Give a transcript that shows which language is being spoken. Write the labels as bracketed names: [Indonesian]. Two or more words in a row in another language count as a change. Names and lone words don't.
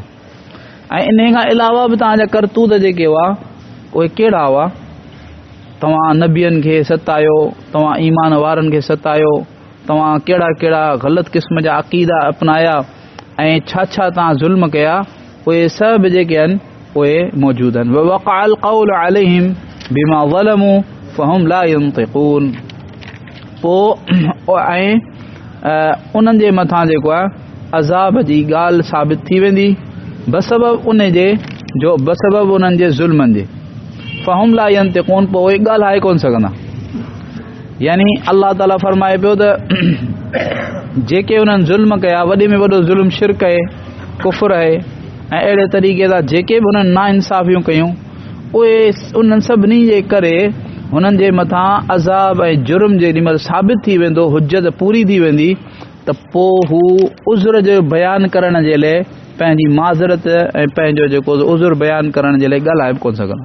[Sindhi] ऐं इन खां अलावा बि तव्हांजा करतूत जेके हुआ उहे कहिड़ा हुआ? तव्हां नबियनि खे सतायो, तव्हां ईमान वारनि खे सतायो, तव्हां कहिड़ा कहिड़ा ग़लति क़िस्म जा अक़ीदा अपनाया ऐं छा छा तव्हां ज़ुल्म कया, उहे सभु जेके आहिनि उहे मौजूदु आहिनि। [Arabic] وقع القول عليهم بما ظلموا فهم لا ينطقون. [Sindhi] पोइ ऐं उन्हनि जे मथां जेको आहे अज़ाब जी ॻाल्हि साबित थी वेंदी बसबब उन जे जो बसबब उन्हनि जे ज़ुल्मनि जे। [Arabic] فهم لا ينطقون, [Sindhi] पोइ उहे ॻाल्हाए कोन सघंदा। यानी अल्लाह ताला फरमाए पियो त जेके उन्हनि ज़ुल्म कया, वॾे में वॾो ज़ुल्म शिरक आहे, कुफ़र आहे, ऐं अहिड़े तरीक़े सां जेके बि उन्हनि नाइंसाफ़ियूं कयूं उहे उन्हनि सभिनी जे करे हुननि जे मथां अज़ाब ऐं जुर्म जेॾी महिल साबित थी वेंदो, हुज्जत पूरी थी वेंदी, त पोइ हू उज़्र जो बयानु करण जे लाइ पंहिंजी माज़रत ऐं पंहिंजो जेको उज़्र बयानु करण जे लाइ ॻाल्हाए बि कोन सघंदा।